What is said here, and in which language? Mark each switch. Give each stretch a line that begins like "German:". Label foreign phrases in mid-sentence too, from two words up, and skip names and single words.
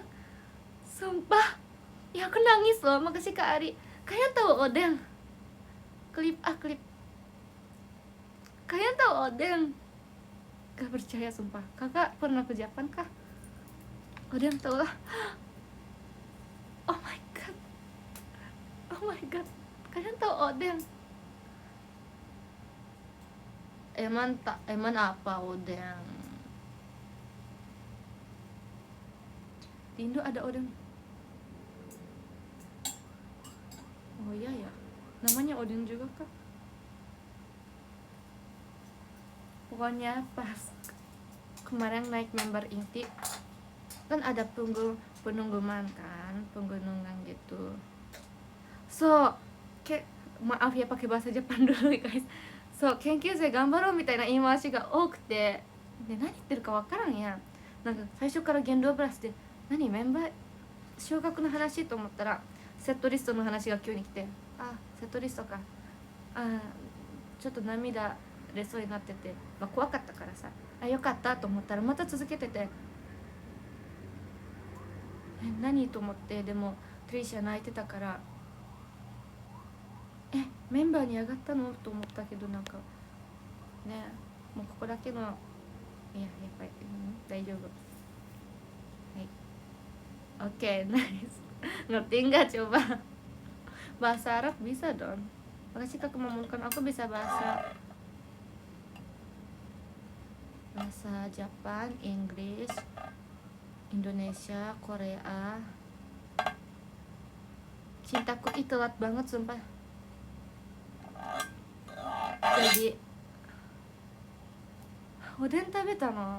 Indonesian: Sumpah. Ya aku nangis loh, makasih Kak Ari. Kalian tahu odeng? Klip. Kalian tahu odeng? Gak percaya sumpah. Kakak pernah ke Japan kah? Odeng tahu lah.
English: Oh my god.
Indonesian: Kalian tahu odeng? Eman apa odeng? Di Indo ada odeng. Oh iya ya. Namanya odeng juga kah? Pokoknya pas kemarin naik member inti kan ada penunggungan kan, penggunungan gitu. So, maaf ya pakai bahasa Jepang dulu guys. So,
Japanese: 研究生頑張ろうみたいな言い回しが多くて、で何言ってるかわからんやん。なんか最初から言動プラスで何メンバー昇格の話と思ったらセットリストの話が急に来て、セットリストか、ちょっと涙出そうになってて、怖かったからさ、よかったと思ったらまた続けてて、何と思って、でもトリシャ泣いてたから、メンバーに上がったのと思ったけど、なんかね、もうここだけの、いややっぱり、大丈夫。はい、oke, nice.
Indonesian: Ngerti nggak coba? Bahasa Arab bisa dong. Makasih Kak memamurkan aku bisa bahasa Japan, Inggris, Indonesia, Korea. Cintaku itu telat banget sumpah. Jadi oden 食べたの？